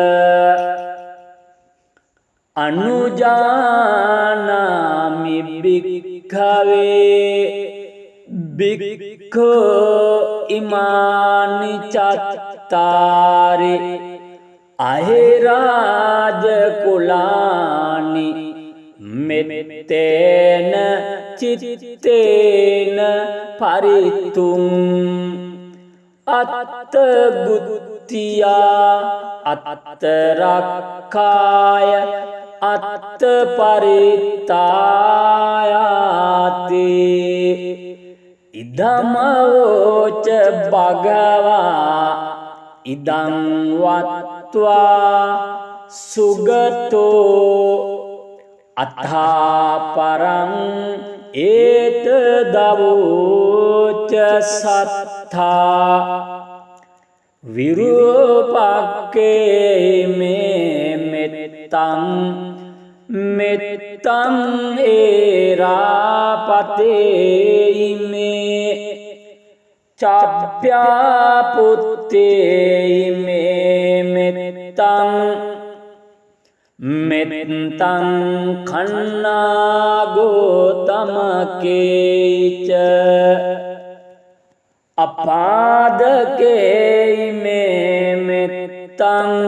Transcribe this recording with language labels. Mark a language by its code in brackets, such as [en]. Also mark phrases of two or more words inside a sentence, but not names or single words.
[pi] අනුජානාමි භික්ඛවේ භික්ඛු ඉමානි චත්තාරි අහිරාජ කුලානි මෙත්තේන චිත්තේන පරිතුං අත්ත බුද්ධියා අත්ත රක්ඛාය අත්ත පරිත්තායාති ඉදමෝච භගවා ඉදං වත්වා සුගතෝ අත්ථාපරං ඒත දවෝච සත්තා විරූපක්කේ මේ මෙත්තං මෙත්තං ඒරාපතේ මේ චප්ප්‍යාපුත්තේ මේ මෙත්තං මෙත්තං කන්නාගෝතමකේච අපාදකේ මේ මෙත්තං